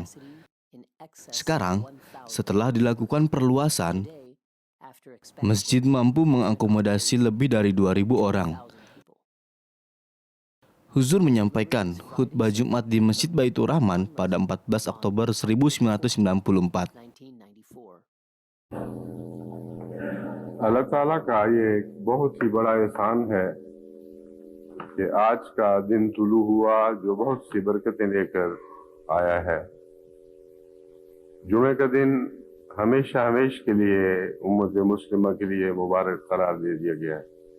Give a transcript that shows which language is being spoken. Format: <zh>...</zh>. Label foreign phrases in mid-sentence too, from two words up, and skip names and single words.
<id>Sekarang, setelah dilakukan perluasan, masjid mampu mengakomodasi lebih dari 2.000 orang. Huzur menyampaikan khutbah Jumat di Masjid Baitur Rahman pada 14 Oktober 1994. 1994.</id> <ur>اللہ تعالیٰ کا یہ ایک بہت ہی بڑا احسان ہے کہ آج کا دن طلوع ہوا جو بہت سی برکتیں لے کر آیا ہے. جمعے کا دن ہمیشہ ہمیش کے لیے امت مسلمہ کے لیے مبارک قرار دے دیا گیا ہے.</ur>